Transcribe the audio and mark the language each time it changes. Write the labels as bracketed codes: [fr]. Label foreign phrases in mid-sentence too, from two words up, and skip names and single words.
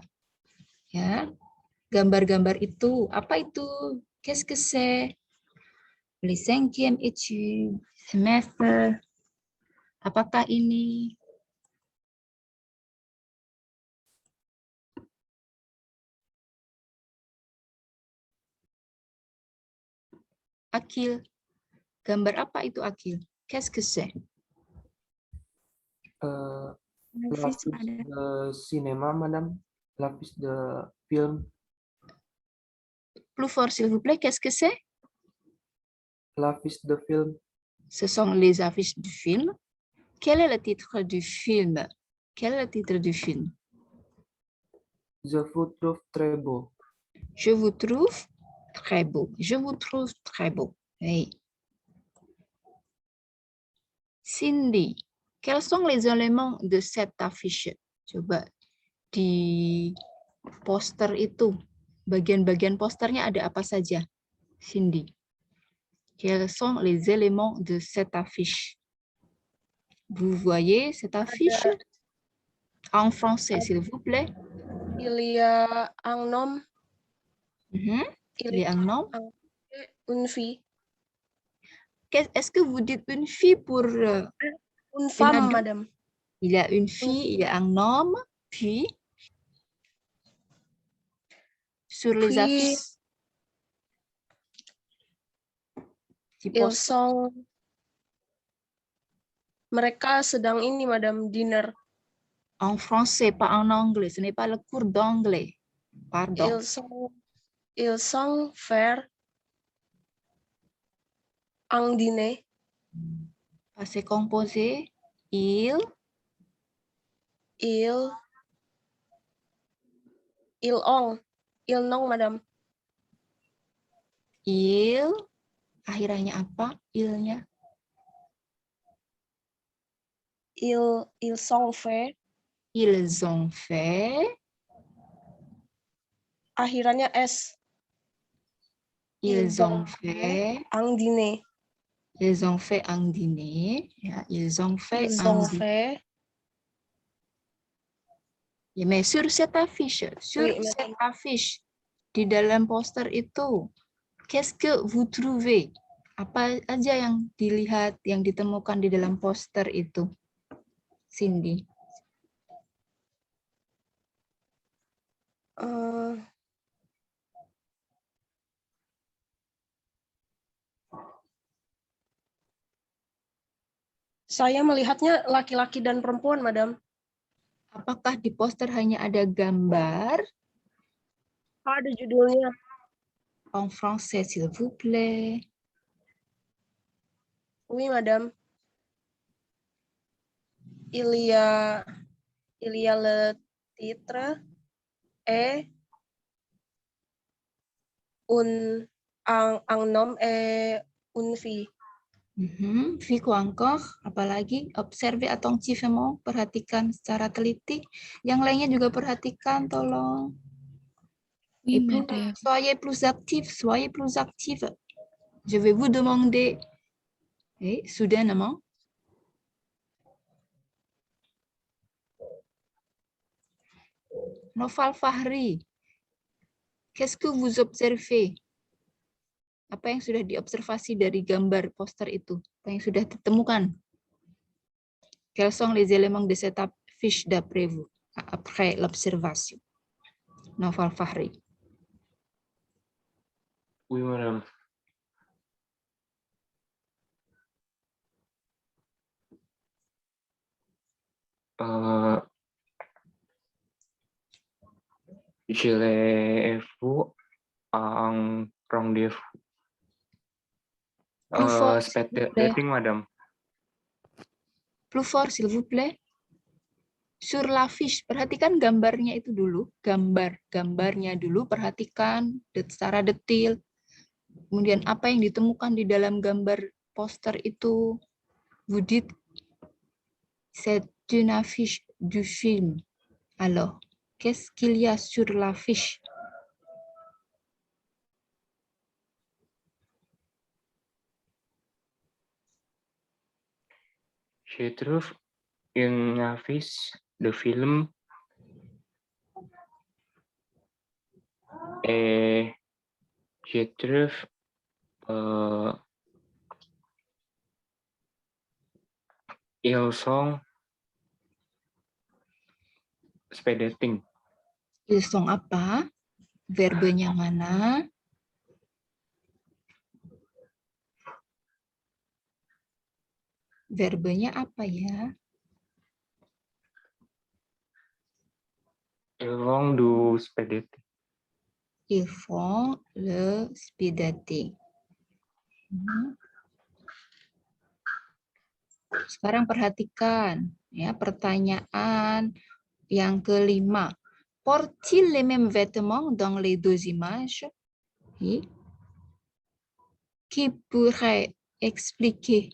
[id] Ya, gambar-gambar itu apa itu? [fr] Qu'est-ce que c'est? Les 5e études, semester. [id] Apakah ini? Akil. Gambar apa itu Akil? [fr] Qu'est-ce que c'est? L'affiche de cinéma, madame. L'affiche de film. Plus fort s'il vous plaît, qu'est-ce que c'est? L'affiche de film. Ce sont les affiches du film. Quel est le titre du film? Quel est le titre du film? Je vous trouve très beau. Je vous trouve très beau. Je vous trouve très beau. Hey. Cindy, quels sont les éléments de cette affiche? [id] Coba di poster itu, bagian-bagian posternya ada apa saja? Cindy. [fr] Quels sont les éléments de cette affiche? Vous voyez cette affiche? En français, s'il vous plaît. Il y a un homme, Il y a un homme. une fille. Est-ce que vous dites une fille pour... Une femme, adulte? madame. Il y a une fille, il y a un homme, puis... Sur les Puis, affiches. ils sont... [id] Mereka sedang ini, madame, dinner. [fr] En français, pas en anglais. Ce n'est pas le cours d'anglais. Pardon. Ils sont faire un dîner. Passé composé. Ils ont, madame. Il, [id] akhirnya apa? Ilnya. [fr] Ils sont fait. Ils ont fait. [id] Akhirannya S. [fr] Ils ont fait. Un dîner. Ils ont fait un dîner. Ya, ils ont fait Ils un ont dîner. fait. Ya, mais sur cette affiche, [id] di dalam poster itu, [fr] qu'est-ce que vous trouvez? [id] Apa aja yang dilihat, yang ditemukan di dalam poster itu, Cindy? Saya melihatnya laki-laki dan perempuan, madam. Apakah di poster hanya ada gambar? Ada judulnya. [fr] En français, s'il vous plaît. Oui, madame. Il y a le titre et un homme et une fille. Fille quoi encore? Apalagi observez attentivement, [id] perhatikan secara teliti. Yang lainnya juga perhatikan, tolong. [fr] Oui, madame. Soyez plus actifs, soyez plus actifs. Je vais vous demander, soudainement, Noval Fahri, qu'est-ce que vous observez? [id] Apa yang sudah diobservasi dari gambar poster itu? Apa yang sudah ditemukan? [fr] Quels sont les éléments de cette fiche d'après vous, après l'observation? Noval Fahri. Oui, madame. Je l'ai vu en rendez-vous. [en] Speed dating, madame. [fr] Plus fort, s'il vous plaît. Sur la fiche, [id] perhatikan gambarnya itu dulu. Gambarnya dulu, perhatikan secara detail. Kemudian apa yang ditemukan di dalam gambar poster itu. [fr] Vous dites, c'est une affiche du film. Alors, qu'est-ce qu'il y a sur la fiche? Je trouve une affiche de film et je trouve ils sont [en] speed dating. [fr] Ils sont [id] apa? Verbenya mana? Verbenya apa ya? [fr] Ils vont du [en] speed dating. [fr] Ils font le [en] speed dating. [id] Sekarang perhatikan ya pertanyaan yang kelima. [fr] Portent-ils les mêmes vêtements dans les deux images? Qui pourrait expliquer?